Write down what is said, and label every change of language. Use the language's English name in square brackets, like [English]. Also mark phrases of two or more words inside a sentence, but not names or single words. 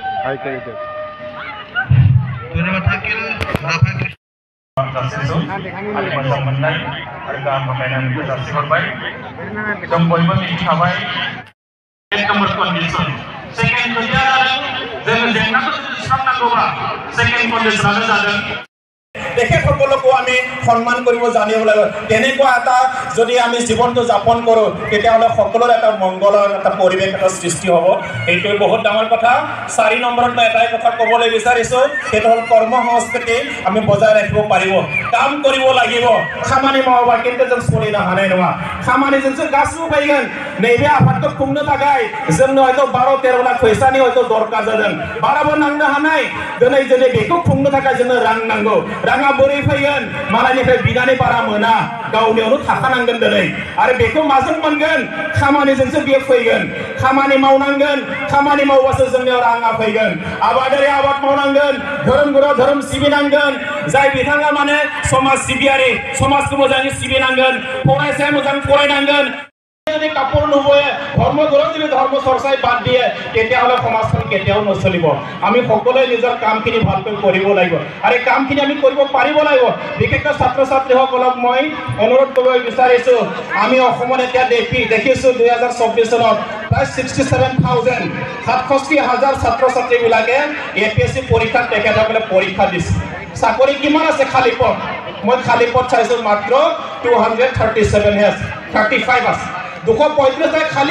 [Bodo] धन्यवाद थाकिल मोजां मोननाय आरो गाहाम हामलायनायखौ जासिहरबाय जों बयबो मिथिखाबाय कन्डिशन सेकेन्ड खोथाया जोङो जेंनाखौ सुस्रांनांगौबा सेकेन्ड कन्डिशनानो जादों [Assamese] তেখেতসকলকো আমি সন্মান কৰিব জানিব লাগিব তেনেকুৱা এটা যদি আমি জীৱনটো যাপন কৰোঁ তেতিয়াহ'লে সকলোৰে এটা মংগলৰ এটা পৰিৱেশ এটা সৃষ্টি হ'ব এইটোৱে বহুত ডাঙৰ কথা 4 নম্বৰত মই এটাই কথা ক'বলৈ বিচাৰিছোঁ সেইটো হ'ল কৰ্ম সংস্কৃতি আমি বজাই ৰাখিব পাৰিব কাম কৰিব লাগিব [Bodo] खामानि मावोबा [Assamese] কিন্তু [Bodo] जों सोलिनो हानाय नङा खामानिजोंसो गासैबो फैगोन नैबे आफादखौ खुंनो थाखाय जोंनो हयथ' 12-13 लाख फैसानि हयथ' दरकार जादों बाराबो नांनो हानाय दिनै जुदि बेखौ खुंनो थाखाय जोंनो रां नांगौ राङा बोरै फैगोन मालायनिफ्राय बिनानै बारा मोना गावनियावनो थाखानांगोन दिनै आरो बेखौ माजों मोनगोन खामानिजोंसो बियो फैगोन खामानि मावनांगोन खामानि मावबासो जोंनियाव राङा फैगोन आबादारि आबाद मावनांगोन धोरोमगुरुआ धोरोम सिबिनांगोन जाय बिथाङा माने समाज सिबियारि समाजखौ मोजाङै सिबिनांगोन फरायसाया मोजां फरायनांगोन [Assamese] যদি কাপড় নুবয়ে ধর্মগুরু যদি ধর্ম চর্চাই বাদ দিয়ে তেতিয়াহ'লে সমাজখন কেতিয়াও নচলিব আমি সকলোৱে নিজৰ কামখিনি ভালকৈ কৰিব লাগিব আৰু এই কামখিনি আমি কৰিব পাৰিব লাগিব বিশেষকৈ ছাত্ৰ ছাত্ৰীসকলক মই অনুৰোধ কৰিব বিচাৰিছোঁ আমি অসমত এতিয়া দেখিছোঁ 2024 চনত প্ৰায় 67,000 ছাত্ৰ ছাত্ৰীবিলাকে APSC পৰীক্ষাত তেখেতসকলে পৰীক্ষা দিছে চাকৰি কিমান আছে খালী পদ মই খালী পদ চাইছোঁ মাত্ৰ 237 হে 35 আছে 235 খালি